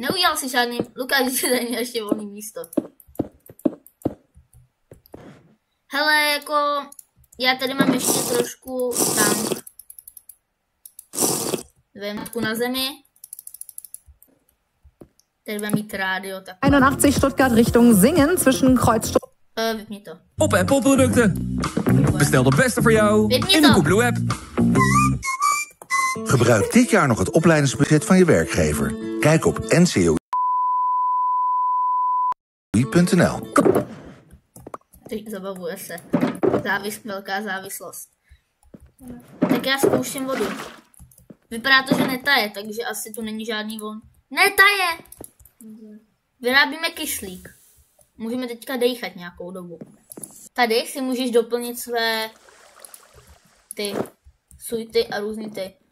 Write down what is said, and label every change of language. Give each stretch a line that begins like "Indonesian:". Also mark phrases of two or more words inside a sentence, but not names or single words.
Czech: Neudělal si žádný, Lukáš, že tady je ještě volný místo. Hele, jako, já tady mám ještě trošku tank. Vemku na zemi. Tady budeme mít rádio, tak...
German: 81 Stuttgart Richtung Singen zwischen Kreuzstock...
Czech: Vypni to.
Dutch: Op Apple producten. Bestel de beste voor jou in de Coolblue app. Gebruik dit jaar nog het opleidingsbudget van je werkgever. Kijk op ncoi.nl.
Czech: Zabavuje se. Velká závislost. Tak já zkouším vodu. Vypadá to, že netaje, takže asi tu není žádný von. Netaje! Vyrábíme kyslík. Můžeme teďka dejchat nějakou dobu. Tady si můžeš doplnit své ty suity a různý ty.